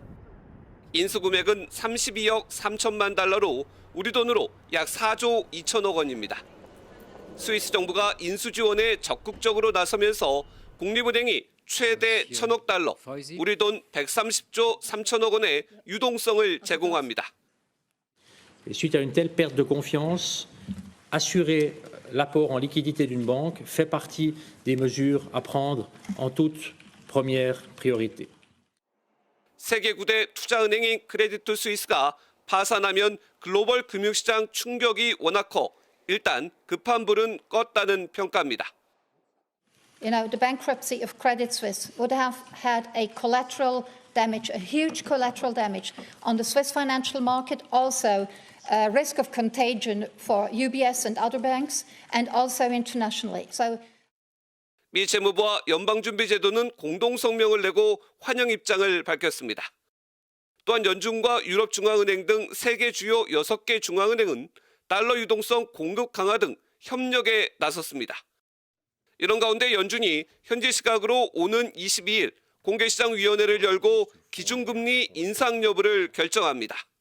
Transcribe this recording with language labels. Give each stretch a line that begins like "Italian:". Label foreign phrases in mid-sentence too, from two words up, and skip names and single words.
Korean: 인수 금액은 32억 3천만 달러로 우리 돈으로 약 4조 2천억 원입니다. 스위스 정부가 인수 지원에 적극적으로 나서면서 국립은행이 최대 1,000억 달러, 우리 돈 130조 3천억 원의 유동성을 제공합니다.
French: Suite à une telle perte de confiance, assurer l'apport en liquidité d'une banque fait partie des mesures à prendre en toute première priorité.
Korean: 세계 9대 투자은행인 크레디트 스위스가 파산하면 글로벌 금융시장 충격이 워낙 커 일단 급한 불은 껐다는 평가입니다.
English: You know, the bankruptcy of Credit Suisse would have had a collateral damage, a huge collateral damage on the Swiss financial market, also risk of contagion for UBS and other banks, and also internationally. So.
Korean: 미 재무부와 연방준비제도는 공동성명을 내고 환영 입장을 밝혔습니다. 또한 연준과 유럽중앙은행 등 세계 주요 6개 중앙은행은 달러 유동성 공급 강화 등 협력에 나섰습니다. 이런 가운데 연준이 현지 시각으로 오는 22일 공개시장위원회를 열고 기준금리 인상 여부를 결정합니다.